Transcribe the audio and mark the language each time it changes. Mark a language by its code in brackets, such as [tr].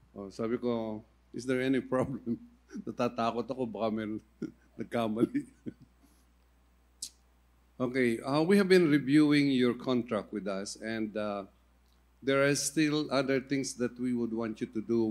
[tl] Sabi ko, [en] is there any problem? [tl] Natatakot ako, baka may nagkamali. [en] Okay, we have been reviewing your contract with us, and there are still other things that we would want you to do.